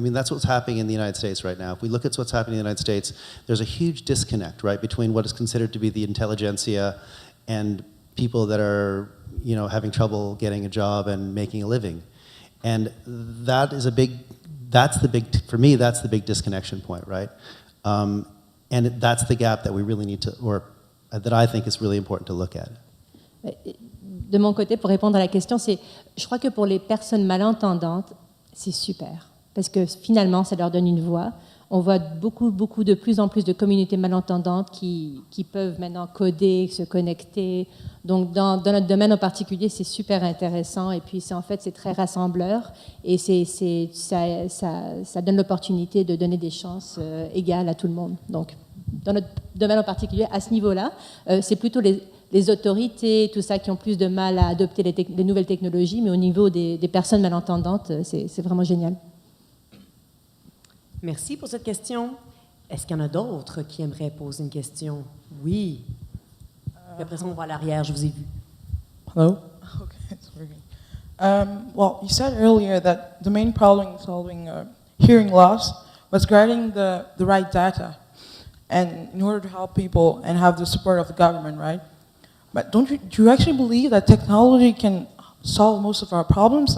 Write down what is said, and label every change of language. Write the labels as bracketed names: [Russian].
[English] I mean, that's what's happening in the United States right now. If we look at what's happening in the United States, there's a huge disconnect, right, between what is considered to be the intelligentsia and people that are, you know, having trouble getting a job and making a living. And that is for me, that's the big disconnection point, right? And that's the gap that we really need to, or that I think is really important to look at. [French] De mon côté, pour répondre à la question, je crois que pour les personnes malentendantes, c'est super. Parce que finalement, ça leur donne une voix. On voit de plus en plus de communautés malentendantes qui peuvent maintenant coder, se connecter. Donc, dans notre domaine en particulier, c'est super intéressant. Et puis, c'est très rassembleur. Et ça donne l'opportunité de donner des chances égales à tout le monde. Donc, dans notre domaine en particulier, à ce niveau-là, c'est plutôt les autorités, tout ça, qui ont plus de mal à adopter les nouvelles technologies, mais au niveau des personnes malentendantes, c'est vraiment génial. Merci pour cette question. Est-ce qu'il y en a d'autres qui aimeraient poser une question? Oui. Et après ça, on va à l'arrière, je vous ai vu. [English] Hello? Okay, it's working. Well, you said earlier that the main problem in solving hearing loss was getting the right data, and in order to help people and have the support of the government, right? But do you actually believe that technology can solve most of our problems?